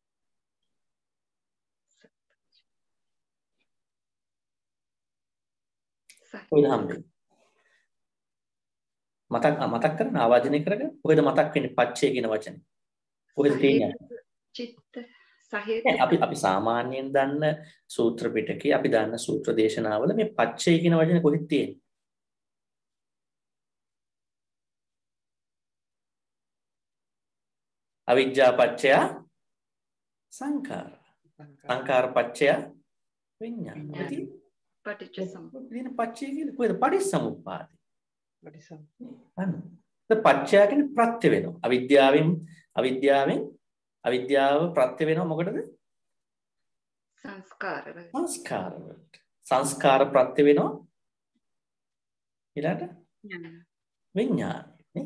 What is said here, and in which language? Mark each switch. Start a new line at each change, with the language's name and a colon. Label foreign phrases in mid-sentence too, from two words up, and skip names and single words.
Sinhala: කොහෙද හම්බෙන්නේ? මතක් කරන ආවාදනය කරගෙන කොහෙද මතක් වෙන්නේ පච්චය කියන වචනේ? කොහෙද තියෙන්නේ?
Pali: චිත්ත සහේත.
Sinhala: අපි සාමාන්‍යයෙන් දන්න සූත්‍ර පිටකේ අපි දන්න සූත්‍ර දේශනාවල මේ පච්චය කියන වචනේ කොහෙද තියෙන්නේ?
Pali: අවිජ්ජා පච්චය සංඛාර. සංඛාර පච්චය විඥාන. පටිච්ච සමුප්පාද.
Sinhala: දින පච්චය කියන්නේ කොහෙද? පටිච්චසමුප්පාද. පච්චය කියන්නේ ප්‍රත්‍ය වෙනවා. අවිද්‍යාව ප්‍රත්‍ය වෙනවා මොකටද? සංස්කාර වලට. සංස්කාර ප්‍රත්‍ය වෙනවා ඊළඟට විඥාන. නේ?